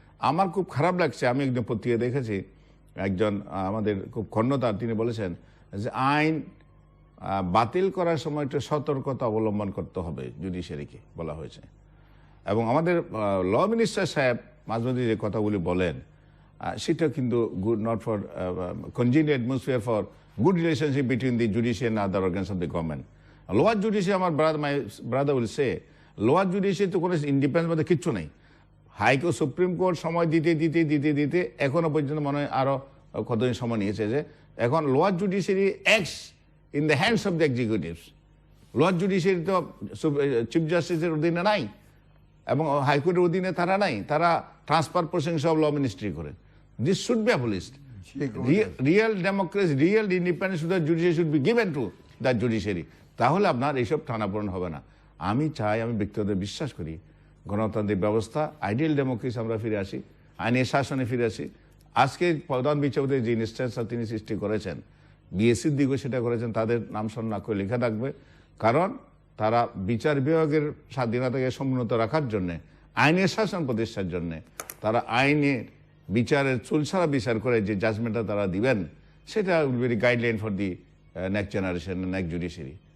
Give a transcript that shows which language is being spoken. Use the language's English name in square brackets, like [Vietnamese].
[Bangla] আমার খুব খারাপ লাগছে, আমি একজন পত্রিকা দেখেছি, একজন আমাদের খুব খন্ডতা, তিনি বলেছেন যে আইন বাতিল করার সময় একটু সতর্কতা অবলম্বন করতে হবে জুডিশিয়ারিকে, বলা হয়েছে। এবং আমাদের ল মিনিস্টার সাহেব মাঝে মাঝে যে কথাগুলি বলেন, সেটা কিন্তু [English] Good not for congenial atmosphere for good relationship between the judiciary and other organs of the government. Lower judiciary, my brother will say, lower judiciary [Bangla] তো কোনো ইন্ডিপেন্ডেন্স মধ্যে কিচ্ছু নেই। হাইকোর্ট, সুপ্রিম কোর্ট সময় দিতে দিতে দিতে দিতে এখনো পর্যন্ত মনে হয় আরো কতদিন সময় নিয়েছে, যে এখন [English] Lower judiciary acts in the hands of the executives. [Bangla] Lower judiciary তো চিফ জাস্টিসের অধীনে নাই এবং হাইকোর্টের অধীনে তারা নাই, তারা [English] transfer proceedings of law ministry [Bangla] করে। [English] This should be abolished. Real democracy, real independence to the judiciary should be given to the judiciary. [Bangla] তাহলে আপনার এইসব টানাপোড়েন হবে না। আমি চাই, আমি ব্যক্তিগত বিশ্বাস করি গণতান্ত্রিক ব্যবস্থা, আইডিয়াল ডেমোক্রেসি আমরা ফিরে আসি, আইনের শাসনে ফিরে আসি। আজকে প্রধান বিচারপতি যে ইনস্ট্যান্সটা তিনি সৃষ্টি করেছেন, বিএসসির দিকেও সেটা করেছেন, তাদের নাম স্মরণ করে লেখা থাকবে। কারণ তারা বিচার বিভাগের স্বাধীনতাকে সমুন্নত রাখার জন্য, আইনের শাসন প্রতিষ্ঠার জন্য, তারা আইনের বিচারের চুলছাড়া বিচার করে যে জাজমেন্টটা তারা দিবেন, সেটা [English] Will be guideline for the next generation, next judiciary.